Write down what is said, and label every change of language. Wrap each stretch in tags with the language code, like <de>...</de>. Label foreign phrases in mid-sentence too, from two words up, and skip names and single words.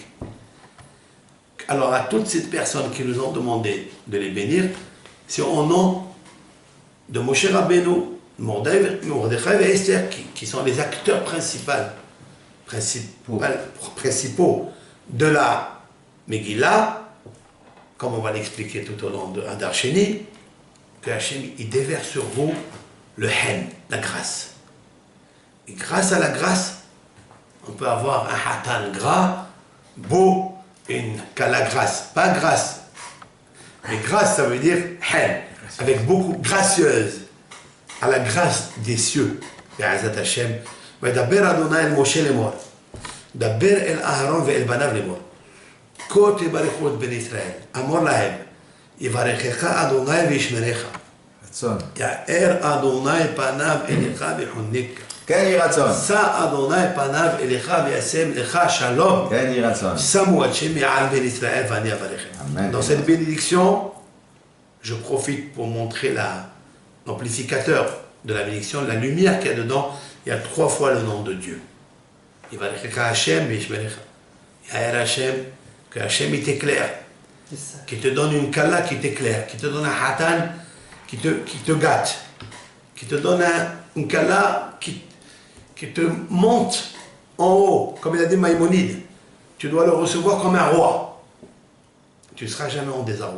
<fr>Alors à toutes ces personnes qui nous ont demandé de les bénir, c'est au nom de Moshe Rabbeinu, Mordechai et Esther, qui sont les acteurs principaux de la Megillah, comme on va l'expliquer tout au long de Hadar Sheni, que Hachem il déverse sur vous le hen, la grâce. Et grâce à la grâce, on peut avoir un hatan gras, beau, et une kala grasse. Pas grâce, mais grâce ça veut dire hen, avec beaucoup gracieuse, à la grâce des cieux.</fr> <he>בעזרת השם, וידבר אדוני אל משה לאמר, דבר אל אהרן ואל בניו לאמר. כה תברכו את בני ישראל, אמור להם, יברכך אדוני וישמרך. רצון. יאר אדוני פניו אליך ויחונקה. כן יהי רצון. שא אדוני פניו אליך וישם לך שלום. כן יהי רצון. שמו על שם מעל בני ישראל ואני אברכם. Amen.</he> <fr>Dans cette bénédiction, je profite pour montrer l'amplificateur de la bénédiction, la lumière qu'il y a dedans. Il y a 3 fois le nom de Dieu.</fr> <he>יברכך השם וישמרך. יאר השם,</he> <fr>que Hachem il t'éclaire, qui te donne une kala qui t'éclaire, qui te donne un hatan qui te gâte, qui te donne une kala qui te monte en haut, comme il a dit Maïmonide. Tu dois le recevoir comme un roi. Tu ne seras jamais en désarroi.</fr>